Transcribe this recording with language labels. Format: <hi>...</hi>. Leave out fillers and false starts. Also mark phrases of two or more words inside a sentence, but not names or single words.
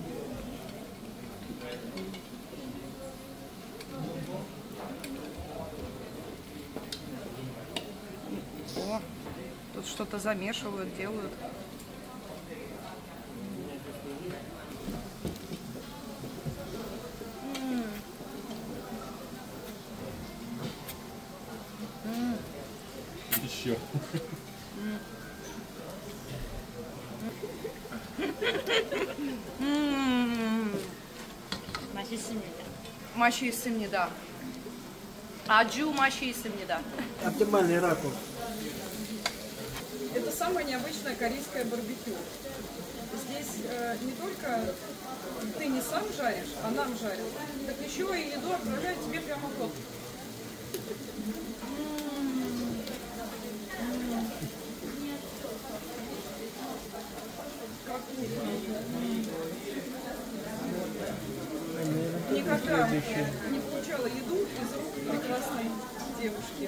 <ru>О, тут что-то замешивают, делают. Еще.</ru> <ko>맛있습니다. 아주 맛있습니다.</ko> <ru>Оптимальный ракурс. Это самое необычное корейское барбекю. Здесь не только ты не сам жаришь, а нам жарят, так еще и еду отправляют тебе прямо в рот. Никогда не получала еду из рук прекрасной девушки.</ru>